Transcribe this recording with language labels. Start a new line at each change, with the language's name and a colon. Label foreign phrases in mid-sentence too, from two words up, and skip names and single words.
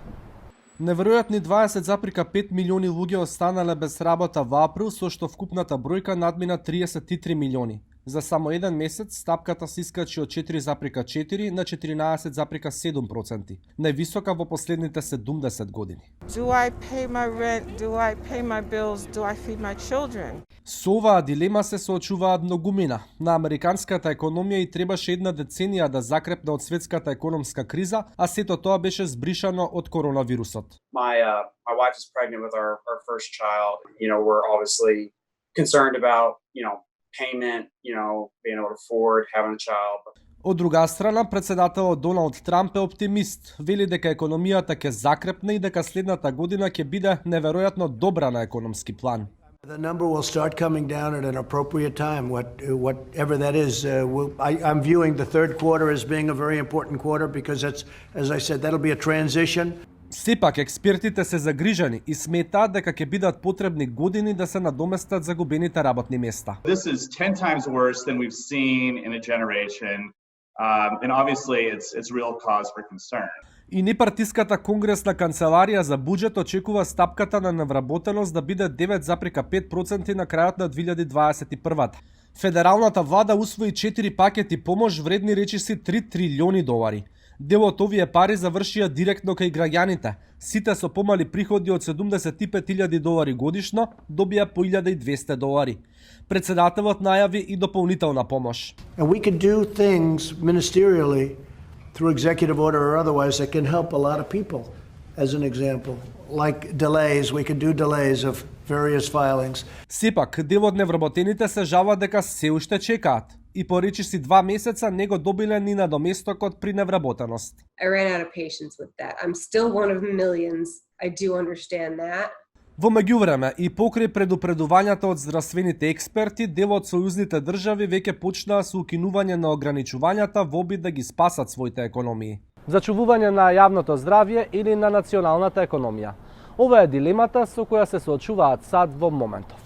Macedonian: Неверојатни 20,5 милиони луѓе останале без работа во април, со што вкупната бројка надмина 33 милиони. За само еден месец стапката се искачи од 4,4 на 14,7%, највисока во последните 70 години.
English: Do I pay my rent? Do I pay my bills? Do I feed my children?
Macedonian: Со оваа дилема се соочуваат многумина. На американската економија и требаше една деценија да закрепне од светската економска криза, а сето тоа беше збришано од коронавирусот.
English: My wife is pregnant with our first child. We're obviously concerned about, payment, being able to afford having a child.
Macedonian: Од друга страна, председателот Доналд Трамп е оптимист. Вели дека економијата ќе закрепне и дека следната година ќе биде неверојатно добра на економски план.
English: The number will start coming down at an appropriate time, whatever that is. I'm viewing the third quarter as being a very important quarter because that's, as I said, that'll be a transition.
Macedonian: Сепак, експертите се загрижени и сметаат дека ќе бидат потребни години да се надоместат загубените работни места.
English: This is 10 times worse than we've seen in a generation, and obviously it's real cause for concern.
Macedonian: И непартиската конгресна канцеларија за буџет очекува стапката на невработеност да биде 9,5% на крајот на 2021. Федералната влада усвои 4 пакети помош вредни речиси 3 трилиони долари. Дел од овие пари завршија директно кај граѓаните. Сите со помали приходи од 75.000 долари годишно добија по 1.200 долари. Председателот најави и дополнителна помош.
English: And we can do things ministerially through executive order or otherwise that can help a lot of people. As an example, like delays, we can do delays of various filings.
Macedonian: Сепак, дел од невработените се жала дека се уште чекаат и по речиси 2 месеца не го добиле ни надоместокот при невработеност.
English: I ran out of patience with that. I'm still one of millions. I do understand that.
Macedonian: Во меѓувреме и покрај предупредувањата од здравствените експерти, дел од сојузните држави веќе почнаа со укинување на ограничувањата во обид да ги спасат своите економии. Зачувување на јавното здравје или на националната економија. Ова е дилемата со која се соочуваат САД во моментов.